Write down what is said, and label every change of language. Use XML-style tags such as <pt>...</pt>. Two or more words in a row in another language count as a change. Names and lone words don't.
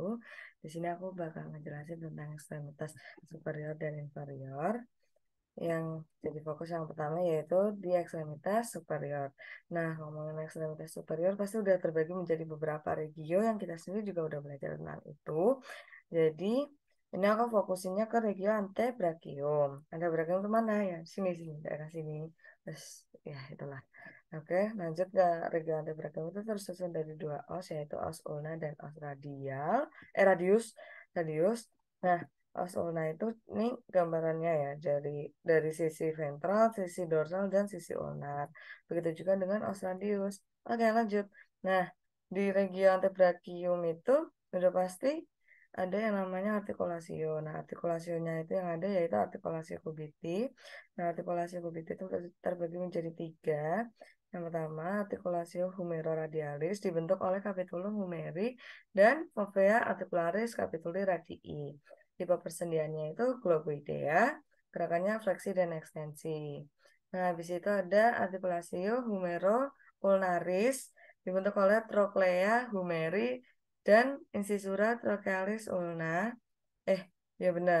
<id>Di sini aku bakal ngejelasin tentang ekstremitas superior dan inferior. Yang jadi fokus yang pertama yaitu di ekstremitas superior. Nah, ngomongin ekstremitas superior pasti udah terbagi menjadi beberapa regio yang kita sendiri juga udah belajar tentang itu. Jadi, ini aku fokusinnya ke</id> <la>regio antebrachium.</la> <id>Antebrachium kemana ya? Sini, daerah sini. Terus, ya itulah. Oke, lanjut ke</id> <la>regio antebrachium</la> <id>itu tersusun dari dua os, yaitu</id> <la>os ulna</la> <id>dan</id> <la>os radius,</la> <id>radius. Nah,</id> <la>os ulna</la> <id>itu ini gambarannya ya dari sisi ventral, sisi dorsal dan sisi ulnar. Begitu juga dengan</id> <la>os radius.</la> <id>Oke, lanjut. Nah, di</id> <la>regio antebrachium</la> <id>itu udah pasti ada yang namanya artikulasio. Nah, artikulasionya itu yang ada yaitu artikulasi kubiti. Nah, artikulasi kubiti itu terbagi menjadi tiga. Yang pertama, artikulasio humeroradialis dibentuk oleh</id> <la>capitulum humeri</la> <id>dan</id> <la>fovea articularis capituli radii.</la> <id>Tipe persendiannya itu globoidea, gerakannya fleksi dan ekstensi. Nah, habis itu ada artikulasio humero-ulnaris dibentuk oleh</id> <la>trochlea humeri</la> <id>dan</id> <la>incisura trochealis ulna.</la> <id>Eh, ya benar.</id>